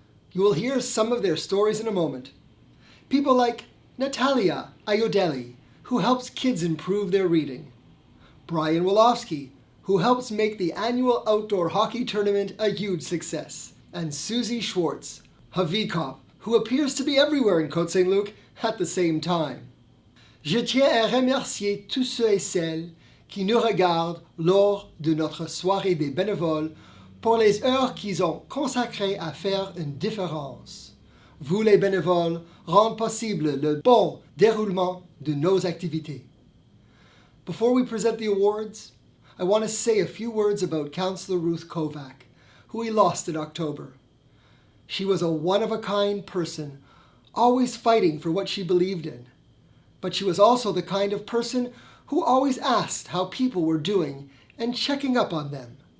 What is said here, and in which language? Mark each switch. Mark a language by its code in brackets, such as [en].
[en] You will hear some of their stories in a moment. People like Natalia, Ayodele, who helps kids improve their reading. Bryan Wolofsky, who helps make the annual outdoor hockey tournament a huge success. And Susie Schwartz, Havikop, who appears to be everywhere in Côte Saint-Luc at the same time. [fr] Je tiens à remercier tous ceux et celles qui nous regardent lors de notre soirée des bénévoles pour les heures qu'ils ont consacrées à faire une différence. Vous les bénévoles rendent possible le bon déroulement de nos activités. [en] Before we present the awards, I want to say a few words about Councillor Ruth Kovac, who we lost in October. She was a one-of-a-kind person, always fighting for what she believed in. But she was also the kind of person who always asked how people were doing and checking up on them.